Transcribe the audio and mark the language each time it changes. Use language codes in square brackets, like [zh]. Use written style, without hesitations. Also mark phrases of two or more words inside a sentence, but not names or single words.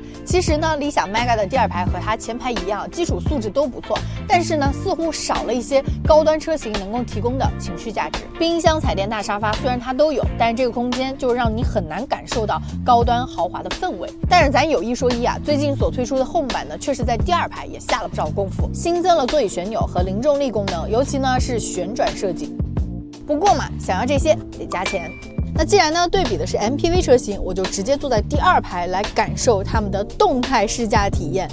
[zh] 其實呢，理想 Mega 的第2排和它前排一樣，基礎素質都不錯，但是呢，似乎少了一些高端車型能夠提供的情緒價值。冰箱、彩電、大沙發雖然它都有，但是這個空間就讓你很難感受到高端豪華的氛圍。但是咱有一說一啊，最近所推出的 Home 版呢，確實在第2排也下了不少功夫，新增了座椅旋鈕和零重力功能，尤其呢是旋轉設計。不過嘛，想要這些得加錢。那既然呢对比的是 MPV 车型，我就直接坐在第2排来感受他们的动态试驾体验。